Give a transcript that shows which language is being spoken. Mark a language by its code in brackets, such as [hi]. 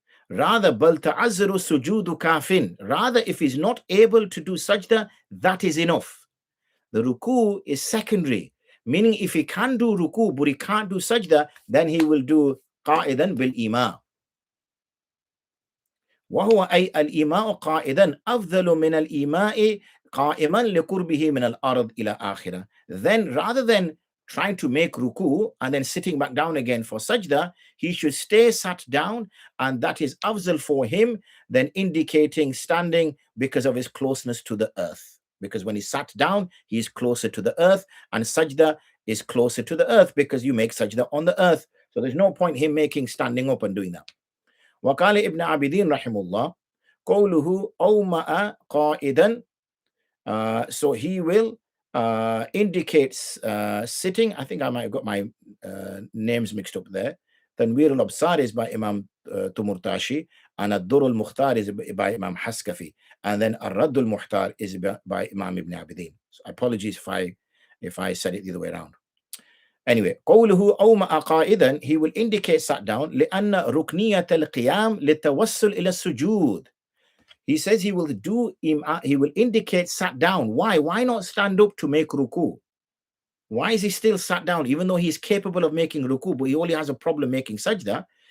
[en] Rather, [ar] بل تعذر سجود كافٍ, [en] rather if he's not able to do sajda, that is enough. The ruku is secondary, meaning if he can do ruku but he can't do sajda, then he will do [ar] قائدا بالإيماء. وهو أي الإيماء قائدا أفضل من الإيماء قائما لقربه من الأرض إلى آخرة. [en] Then rather than trying to make ruku and then sitting back down again for sajda, he should stay sat down, and that is afzal for him than indicating standing because of his closeness to the earth. Because when he sat down, he is closer to the earth, and sajda is closer to the earth because you make sajda on the earth. So there's no point him making standing up and doing that. [ar] وقال ابن عابدين رحمه الله قوله أومأ قائدا, [en] so he will indicate sitting. I think I might have got my names mixed up there. Tanwir al-Absar is by Imam Tumurtashi, and Ad-Dur al-Mukhtar is by Imam Haskafi, and then Ar-Radd al-Muhtar is by Imam Ibn Abidin. So apologies if I said it the other way around. [ar] Anyway, قوله أومأ قائدا, [en] he will indicate sat down [ar] لأن ركنية القيام للتوصل إلى السجود. [en] He says he will indicate sat down. Why? Why not stand up to make ruku? Why is he still sat down, even though he's capable of making ruku, but he only has a problem making sajda?